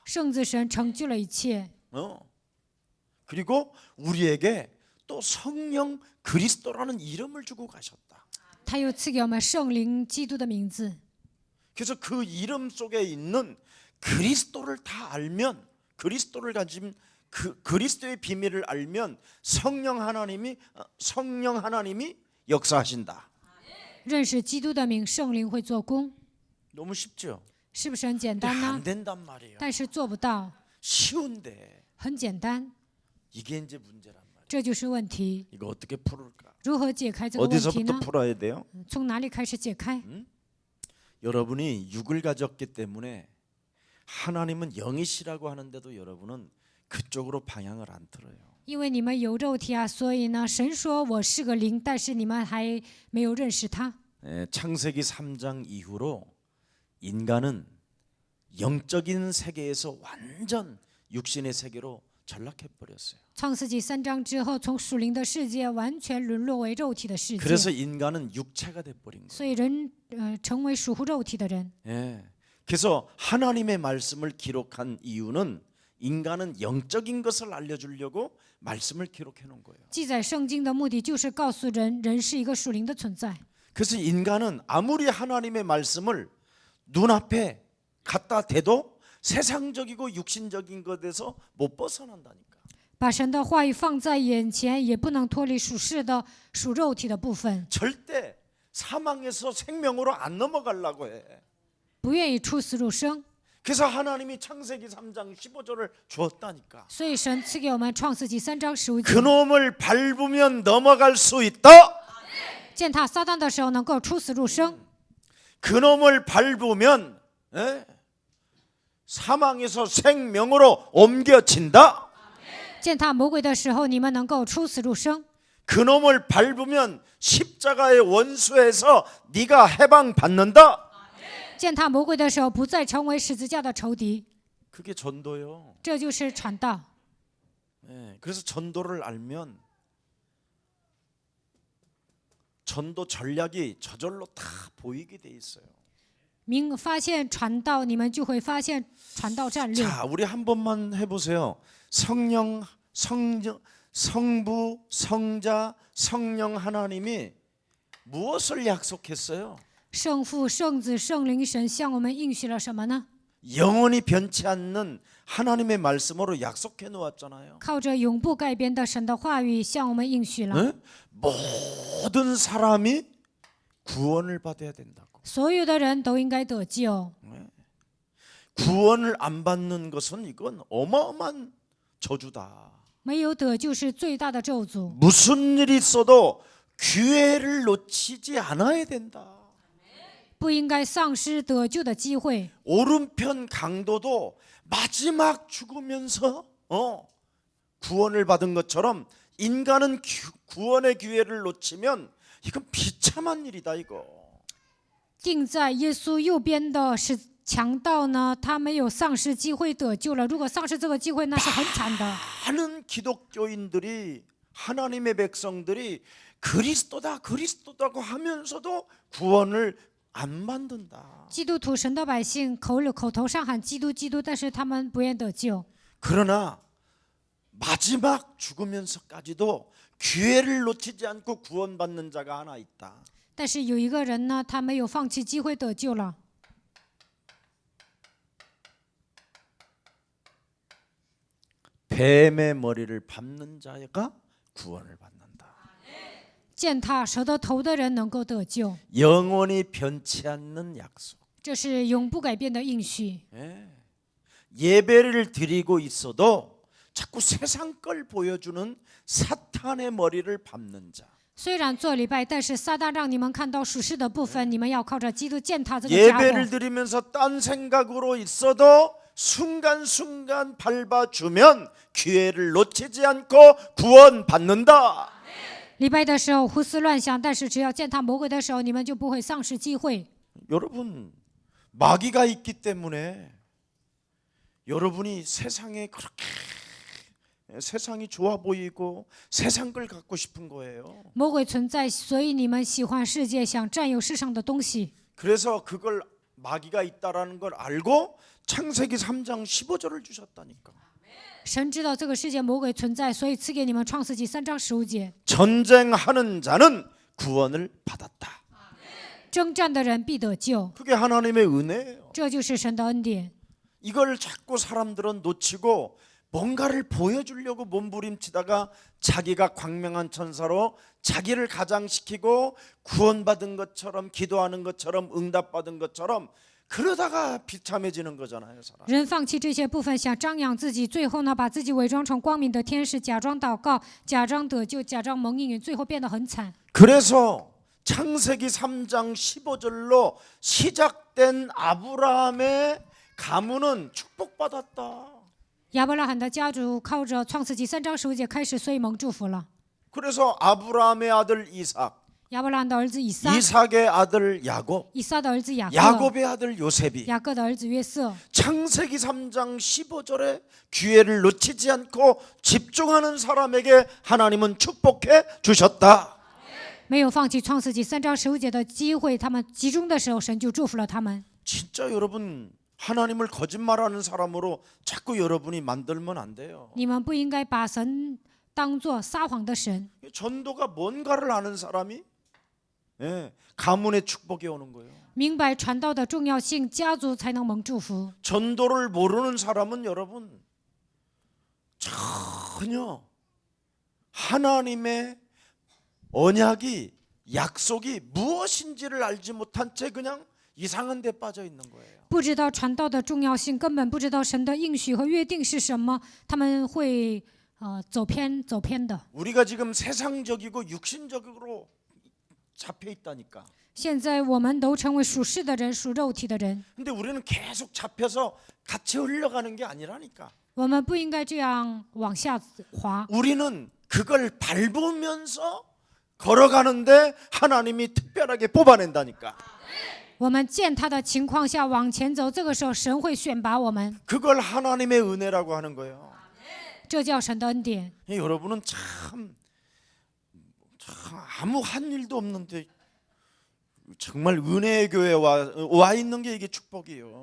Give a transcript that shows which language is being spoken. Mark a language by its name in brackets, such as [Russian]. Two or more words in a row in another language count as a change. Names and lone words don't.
[Chinese] 圣子神成就了一切， [Korean] 그리고 우리에게 또 성령 그리스도라는 이름을 주고 가셨다. [Chinese] 他又赐给我们圣灵基督的名字。 [Korean] 그래서 그 이름 속에 있는 그리스도를 다 알면, 그리스도를 가진 그 그리스도의 비밀을 알면 성령 하나님이 역사하신다. [Chinese] 认识基督的名，圣灵会做工， [Korean] 너무 쉽죠? [Chinese] 是不是很简 [Korean] 근데 [Chinese] 单呢 [Korean] 안 ？ 된단 말이에요. [Chinese] 但是做不到， [Korean] 쉬운데 [Chinese] 很简单， [Korean] 이게 이제 문제란 말이에요. [Chinese] 这就是问题。 [Korean] 이거 어떻게 풀을까? [Chinese] 如何解开这个问题 [Korean] 어디서부터 [Chinese] 呢？ [Korean] 풀어야 돼요? [Chinese] 从哪里开始解开？ [Korean] 여러분이 육을 가졌기 때문에 하나님은 영이시라고 하는데도 여러분은 그쪽으로 방향을 안 틀어요. [Chinese] 因为你们有肉体啊，所以呢，神说我是个灵，但是你们还没有认识他。 [Korean] 창세기 3장 이후로 인간은 영적인 세계에서 완전 육신의 세계로 전락해 버렸어요. [Chinese] 创世纪3章之后，从属灵的世界完全沦落为肉体的世界， [Korean] 그래서 인간은 육체가 돼 버린 거예요. [Chinese] 所以人成为属乎肉体的人。 [Korean] 그래서 하나님의 말씀을 기록한 이유는 인간은 영적인 것을 알려주려고 말씀을 기록해 놓은 거예요. [Chinese] 记载圣经的目的就是告诉人，人是一个属灵的存在。 [Korean] 그래서 인간은 아무리 하나님의 말씀을 눈앞에 갖다 대도 세상적이고 육신적인 것에서 못 벗어난다니까. [Chinese] 把神的话语放在眼前，也不能脱离属世的、属肉体的部分， [Korean] 절대 사망에서 생명으로 안 넘어가려고 해. [Chinese] 不愿意出死入生。 [Korean] 그래서 하나님이 창세기 3장 15절을 주었다니까. [Chinese] 所以神赐给我们创世纪3章15节， [Korean] 그놈을 밟으면 넘어갈 수 있다. [Chinese] 践踏撒旦的时候能够出死入生， [Korean] 그놈을 밟으면 사망에서 생명으로 옮겨진다. [Chinese] 践踏魔鬼的时候，你们能够出死入生。 [Korean] 그놈을 밟으면 십자가의 원수에서 네가 해방받는다. [Chinese] 践踏魔鬼的时候，不再成为十字架的仇敌， [Korean] 그게 전도요. [Chinese] 这就是传道。 [Korean] 그래서 전도를 알면 전도 전략이 저절로 다 보이게 돼 있어요. [Chinese] 发现传道，你们就会发现传道战略。 [Korean] 자, 우리 한 번만 해보세요. 성부, 성자, 성령 하나님이 무엇을 약속했어요? [Chinese] 圣父、圣子、圣灵神向我们应许了什么呢？ [Korean] 영원히 변치 않는 하나님의 말씀으로 약속해 놓았잖아요. [Chinese] 靠着永不改变的神的话语向我们应许了， [Korean] 모든 사람이 구원을 받아야 된다고. [Chinese] 所有的人都应该得救。 [Korean] 구원을 안 받는 것은 이건 어마어마한 저주다. [Chinese] 没有得救是最大的咒诅。 [Korean] 무슨 일이 있어도 기회를 놓치지 않아야 된다. [Chinese] 不应该丧失得救的机会。 [Korean] 오른편 강도도 마지막 죽으면서 구원을 받은 것처럼 인간은 구원의 기회를 놓치면 이건 비참한 일이다 이거. [Chinese] 钉在耶稣右边的是强盗呢，他没有丧失机会得救了。如果丧失这个机会，那是很惨的。 [Korean] 많은 기독교인들이 하나님의 백성들이 그리스도다고 하면서도 구원을 안 만든다. [Chinese] 基督徒神的百姓口头上喊基督基督，但是他们不愿得救。 [Korean] 그러나 마지막 죽으면서까지도 기회를 놓치지 않고 구원받는 자가 하나 있다. [Chinese] 但是有一个人呢，他没有放弃机会得救了。 [Korean] 뱀의 머리를 밟는 자가 구원을 받는다. [Chinese] 践踏蛇的头的人能够得救， [Korean] 영원히 변치 않는 약속. [Chinese] 这是永不改变的应许。 [Korean] 예배를 드리고 있어도 자꾸 세상 걸 보여주는 사탄의 머리를 밟는 자. [Chinese] 虽然做礼拜，但是撒旦让你们看到属世的部分，你们要靠着基督践踏这个家伙。 [Korean] 예배를 드리면서 딴 생각으로 있어도 순간순간 밟아주면 기회를 놓치지 않고 구원받는다. [Chinese] 礼拜的时候胡思乱想，但是只要践踏魔鬼的时候，你们就不会丧失机会。 [Korean] 여러분 마귀가 있기 때문에 여러분이 세상에 그렇게 세상이 좋아 보이고 세상 걸 갖고 싶은 거예요. [Chinese] 魔鬼存在，所以你们喜欢世界，想占有世上的东西。 [Korean] 그래서 그걸 마귀가 있다라는 걸 알고 창세기 3장 15절을 주셨다니까. [Chinese] 神知道这个世界魔鬼存在，所以赐给你们创世纪3章15节。 [Korean] 전쟁하는 자는 구원을 받았다. [Chinese] 征战的人必得救， [Korean] 그게 하나님의 은혜예요. [Chinese] 这就是神的恩典。 [Korean] 이걸 자꾸 사람들은 놓치고 뭔가를 보여주려고 몸부림치다가 자기가 광명한 천사로 자기를 가장시키고 구원받은 것처럼 기도하는 것처럼 응답받은 것처럼 그러다가 비참해지는 거잖아요. 사람. [Chinese] 人放弃这些部分，想张扬自己，最后呢，把自己伪装成光明的天使，假装祷告，假装得救，假装蒙应允，最后变得很惨。 [Korean] 그래서 창세기 3장 15절로 시작된 시작된 아브라함의 가문은 축복받았다. [Chinese] 亚伯拉罕的家族靠着创世纪3章15节开始，所以蒙祝福了。 [Korean] 그래서 아브라함의 아들 이삭, [Chinese] 亚伯拉罕的儿子以撒， [Korean] 이삭의 아들 야곱, [Chinese] 以撒的儿子雅各， [Korean] 야곱의 아들 요셉이 [Chinese] 雅各的儿子约瑟。 [Korean] 창세기 3장 15절에 기회를 놓치지 않고 집중하는 사람에게 하나님은 축복해 주셨다. [Chinese] 没有放弃创世纪3章15节的机会，他们集中的时候，神就祝福了他们。 [Korean] 진짜 여러분 하나님을 거짓말하는 사람으로 자꾸 여러분이 만들면 안 돼요. [Chinese] 你们不应该把神当作撒谎的神。 [Korean] 전도가 뭔가를 아는 사람이 예, 가문의 축복이 오는 거예요. [Chinese] 明白传道的重要性，家族才能蒙祝福。 [Korean] 전도를 모르는 사람은 여러분 전혀 하나님의 언약이 약속이 무엇인지를 알지 못한 채 그냥 이상한 데 빠져 있는 거예요. [Chinese] 不知道传道的重要性，根本不知道神的应许和约定是什么，他们会走偏的。 [Korean] 우리가 지금 세상적이고 육신적으로 잡혀 있다니까. [Chinese] 现在我们都成为属世的人，属肉体的人。 [Korean] 근데 우리는 계속 잡혀서 같이 흘러가는 게 아니라니까. [Chinese] 我们不应该这样往下滑， [Korean] 우리는 그걸 밟으면서 걸어가는데 하나님이 특별하게 뽑아낸다니까. [Chinese] 我们践踏的情况下往前走，这个时候神会选拔我们， [Korean] 그걸 하나님의 은혜라고 하는 거예요. [Chinese] 这叫神的恩典。 [Korean] 여러분은 참 아무 한 일도 없는데 정말 은혜의 교회에 와 있는 게 이게 축복이에요.